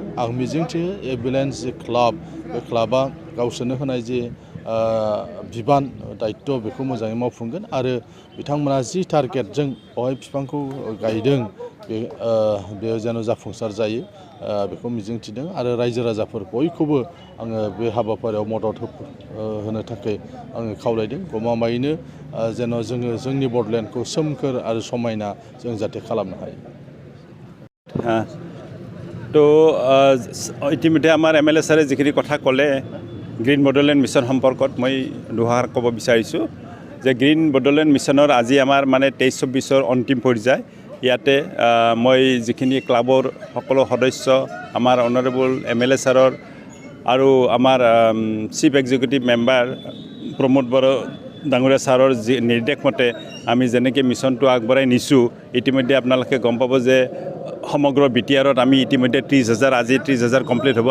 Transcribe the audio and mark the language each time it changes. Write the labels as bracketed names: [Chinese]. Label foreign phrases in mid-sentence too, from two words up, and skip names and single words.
[Bodo] आं मिजिंथियो एभेलेन्स जे क्लाब बे क्लाबा गावसोरनो होनाय जे बिबान दायित्व बेखौ मोजाङै मावफुंगोन आरो बिथांमोना जि टारगेटजों बेवहाय बिफांखौ गायदों बेयो जेन' जाफुंसार जायो बेखौ मिजिंथिदों आरो रायजो राजाफोर बयखौबो आङो बे हाबाफारियाव मदद होनो थाखाय आङो खावलायदों। गमामायैनो जेन' जोङो जोंनि बड'लेण्डखौ सोमखोर आरो समायना जों जाहाथे खालामनो हायो। [Assamese] তো ইতিমধ্যে আমাৰ এমএলএ ছাৰে যিখিনি কথা ক'লে গ্ৰীণ বডোলেণ্ড মিছন সম্পৰ্কত মই দুআষাৰ ক'ব বিচাৰিছোঁ যে গ্ৰীণ বডোলেণ্ড মিছনৰ আজি আমাৰ মানে 23-24 অন্তিম পৰ্যায়। ইয়াতে মই যিখিনি ক্লাবৰ সকলো সদস্য আমাৰ অনাৰেবল এমএলএ ছাৰৰ আৰু আমাৰ চিফ এক্সিকিউটিভ মেম্বাৰ প্ৰমোদ বড়ো ডাঙৰীয়া ছাৰৰ যি নিৰ্দেশ মতে আমি যেনেকৈ মিছনটো আগবঢ়াই নিছোঁ ইতিমধ্যে আপোনালোকে গম পাব যে সমগ্ৰ বিটিআৰত আমি ইতিমধ্যে 30,000 আজি 30,000 কমপ্লিট হ'ব।